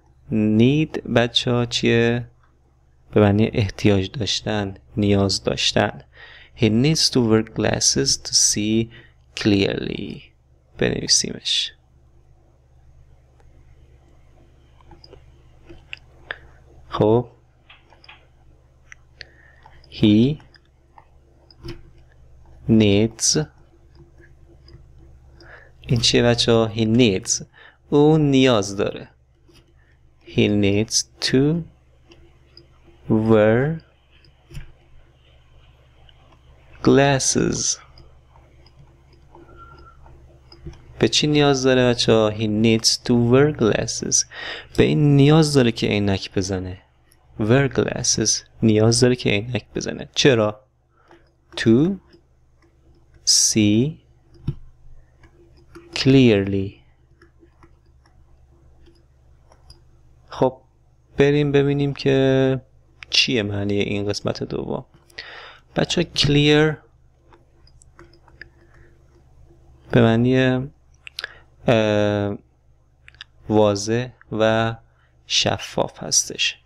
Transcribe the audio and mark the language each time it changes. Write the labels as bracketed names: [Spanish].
[Persian] need بچه ها چیه؟ به معنی احتیاج داشتن، نیاز داشتن. [English] He needs to wear glasses to see clearly. [Persian] بنویسیمش. [English] خب He needs. [Persian] این چیه بچه ها؟ [English] He needs. [Persian] او نیاز داره. [English] He needs to wear glasses. [Persian] به چی نیاز داره بچه ها؟ [English] He needs to wear glasses. [Persian] به این نیاز داره که عینک بزنه. [English] wear glasses [Persian] نیاز داره که عینک بزنه. [English] چرا؟ to see clearly. [Persian] خب بریم ببینیم که چیه معنی این قسمت دوم. بچه clear به معنی واضح و شفاف هستش.